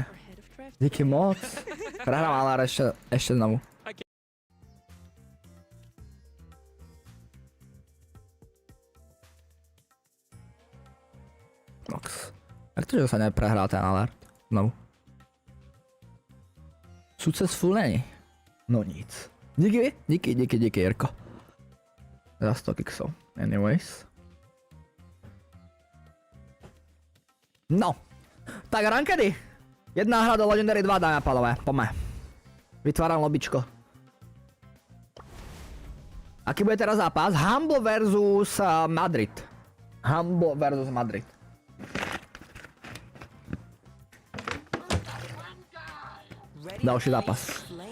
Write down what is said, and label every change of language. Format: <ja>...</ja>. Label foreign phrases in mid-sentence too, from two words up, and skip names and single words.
<sk>Díky moc. Prehrám ale ešte znovu. Nox. Jak to, že sa neprehral ten alert? Znovu.</sk> <cs>Successful není. No nic. Díky, Jirko.</cs> <sk>Za 100 kiksov.</sk> <en>Anyways. No.</en> <sk>Tak rankedy. Jedna hra do Legendary 2, dámy a pánové. Poďme. Vytváram lobičko. Aký bude teraz zápas? Humble versus Madrid. Ďalší zápas.</sk>